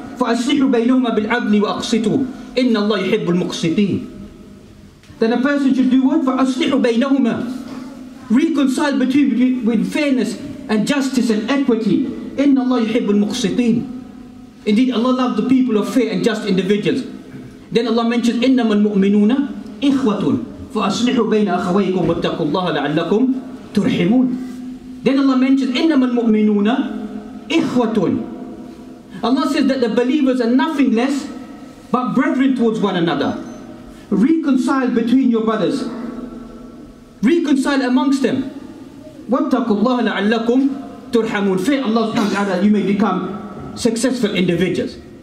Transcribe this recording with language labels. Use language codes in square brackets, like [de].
[ar] فَأَصْلِحُوا بَيْنَهُمَا بِالْعَدْلِ وَأَقْسِطُوا إِنَّ اللَّهَ يُحِبُّ الْمُقْسِطِينَ. [en] Then a person should do what? [ar] فَأَصْلِحُوا بَيْنَهُمَا. [en] Reconcile with fairness and justice and equity. [ar] إِنَّ اللَّهَ يُحِبُّ الْمُقْسِطِينَ. [en] Indeed, Allah loves the people of fair and just individuals. Then Allah mentions [ar] إِنَّمَا الْمُؤْمِنُونَ إِخْوَةٌ فَأَصْلِحُوا بَيْنَ أَخَوَيْكُمْ وَاتَّقُوا اللَّهَ لَعَلَّكُمْ تُرْحِمُونَ. [en] Then Allah mentions [ar] إِنَّمَا الْمُؤْمِنُونَ إِخْوَةٌ. [en] Allah says that the believers are nothing less but brethren towards one another. Reconcile between your brothers. Reconcile amongst them. [ar] وَاتَّقُوا اللَّهَ لَعَلَّكُمْ تُرْحَمُونَ. [en] Fear Allah subhanahu wa ta'ala, you may become successful individuals.